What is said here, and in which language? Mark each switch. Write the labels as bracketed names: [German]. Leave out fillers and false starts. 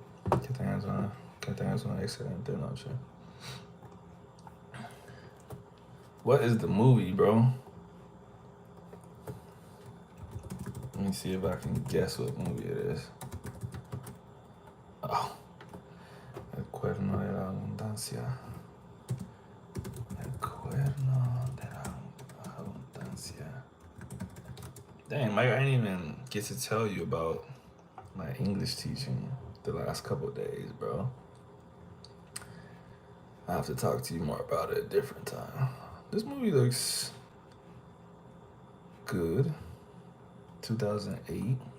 [Spanish] Que tengas una excelente noche. [English] What is the movie, bro? Let me see if I can guess what movie it is. Oh. [Spanish] El cuerno de la abundancia. El cuerno de la abundancia. [English] Dang, Mike, I didn't even get to tell you about my English teaching the last couple of days, bro. I have to talk to you more about it at a different time. This movie looks good. 2008.